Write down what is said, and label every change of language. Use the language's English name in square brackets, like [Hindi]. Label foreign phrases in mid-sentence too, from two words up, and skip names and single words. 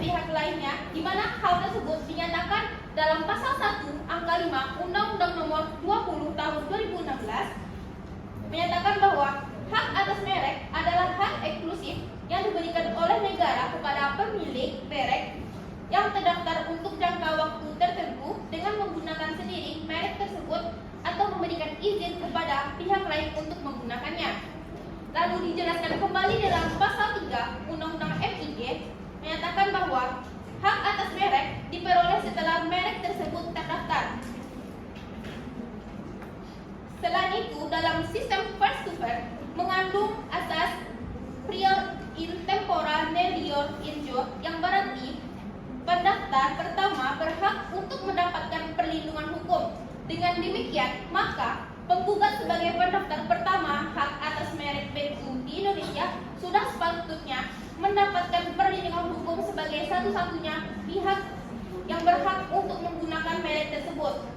[Indonesian] pihak lainnya, di mana hal tersebut dinyatakan dalam pasal 1 angka 5 Undang-Undang Nomor 20 Tahun 2016 menyatakan bahwa hak atas merek adalah hak eksklusif yang diberikan oleh negara kepada pemilik merek yang terdaftar untuk jangka waktu tertentu dengan menggunakan sendiri merek tersebut atau memberikan izin kepada pihak lain untuk menggunakannya. Lalu dijelaskan kembali dalam pasal 3 Undang-Undang MIG menyatakan bahwa hak atas merek diperoleh setelah merek tersebut terdaftar. Selain itu, dalam sistem [English] first to file [Indonesian] mengandung asas [Latin] prior in tempora melior in jure, [Indonesian] yang berarti pendaftar pertama berhak untuk mendapatkan perlindungan hukum. Dengan demikian, maka penggugat sebagai pendaftar pertama hak atas merek bensu di Indonesia sudah sepatutnya mendapatkan perlindungan hukum sebagai satu-satunya pihak yang berhak untuk menggunakan merek tersebut.